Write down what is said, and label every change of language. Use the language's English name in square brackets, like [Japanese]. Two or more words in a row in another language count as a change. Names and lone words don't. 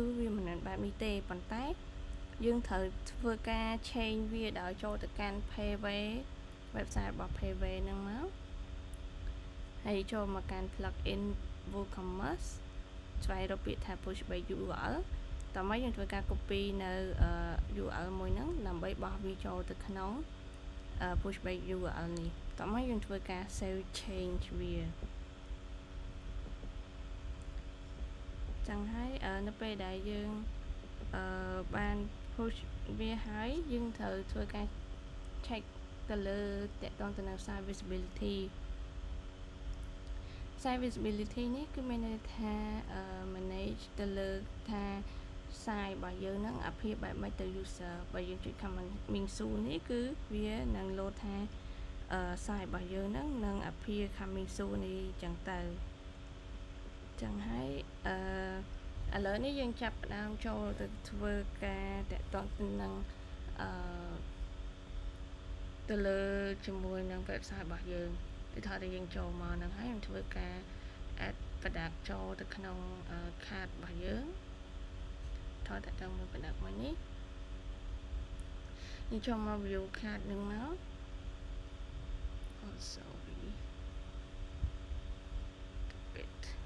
[Khmer] វាមិនមែនបែបនេះទេប៉ុន្តែយើងត្រូវធ្វើការ change វាដោយចូលទៅកាន់ [English] Payway website [Khmer] របស់ Payway ហ្នឹងមកហើយចូលមកកាន់ [English] plugin WooCommerce [Khmer] ស្វែងរកពាក្យថា [English] pushback URL [Khmer] តោះមកយើងធ្វើការ copy នៅ URL មួយហ្នឹងដើម្បីបោះវាចូលទៅក្នុង [English] pushback URL [Khmer] នេះតោះមកយើងធ្វើការ [English] save change [Khmer] វា ចឹងហើយនៅពេលដែលយើងបាន push វាហើយយើងត្រូវធ្វើការ check ទៅលើតកតងទៅនឹង [English] site visibility site visibility [Khmer] នេះគឺមានន័យថា manage ទៅលើថា site របស់យើងហ្នឹងអាភាពបែបម៉េចទៅ user បើយើងចុច [English] coming soon [Khmer] នេះគឺវានឹង load ថា site របស់យើងហ្នឹងនឹងអាភា [English] coming soon [Khmer] នេះចឹងទៅចឹងហើយឥឡូវនេះយើងចាប់ផ្ដើមចូលទៅធ្វើការតកតងទៅនឹង ទៅលើជាមួយនឹង website របស់យើងគឺថាយើងចូលមកហ្នឹងហើយយើងធ្វើការ [English] add product [Khmer] ចូលទៅក្នុង cart របស់យើងថតតទៅមួយ product មួយនេះយើងចូលមក [English] view cart [Khmer] នឹងមក [English] sorry bit